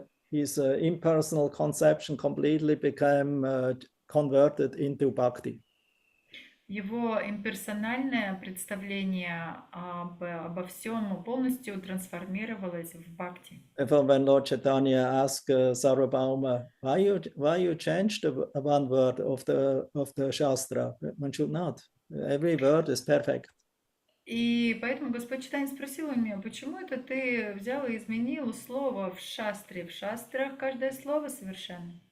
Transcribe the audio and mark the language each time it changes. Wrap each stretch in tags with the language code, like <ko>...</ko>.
<en>his impersonal conception completely became converted into bhakti.</en> <ru>Его имперсональное представление обо всем полностью трансформировалось в бхакти.</ru> <en>When Lord Chaitanya asked Sarvabhauma, why you changed one word of the Shastra? One should not. Every word is perfect.</en> <ru>И поэтому Господь Чайтанья спросил у меня, почему это ты взял и изменил слово в шастре? В шастрах каждое слово совершенно.</ru>